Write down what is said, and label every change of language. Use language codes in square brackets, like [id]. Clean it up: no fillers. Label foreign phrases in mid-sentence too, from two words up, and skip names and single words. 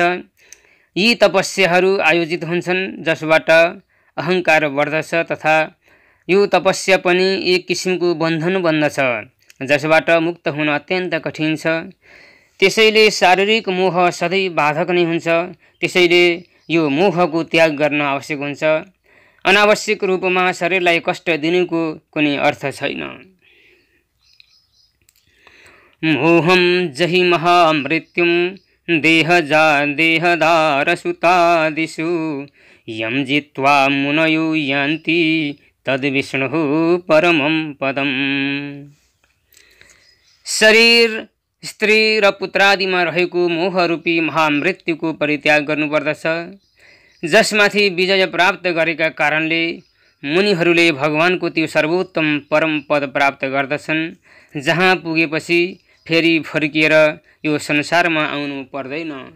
[ne] यी तपस्याहरू आयोजित हुन्छन् जसबाट अहङ्कार बढ्दछ तथा यो तपस्या पनि एक किसिमको बन्धन बन्दछ जसबाट मुक्त हुन अत्यन्त कठिन छ। त्यसैले शारीरिक मोह सधैँ बाधक नै हुन्छ। त्यसैले यो मोहको त्याग गर्न आवश्यक हुन्छ। अनावश्यक रूपमा शरीरलाई कष्ट दिनुको कुनै अर्थ छैन। [sa] मोहम जहि महामृत्युम देहदारसुतादिषु यम जित्वा मुनयो यान्ति तद विष्णुः परमं पदम। [ne] शरीर, स्त्री र पुत्रादिमा रहेको मोहरूपी महामृत्युको परित्याग गर्नुपर्दछ। जसमाथि विजय प्राप्त गरेका कारणले मुनिहरूले भगवानको त्यो सर्वोत्तम परम पद प्राप्त गर्दछन् जहाँ पुगेपछि फेरि फर्किएर यो संसारमा आउनु पर्दैन।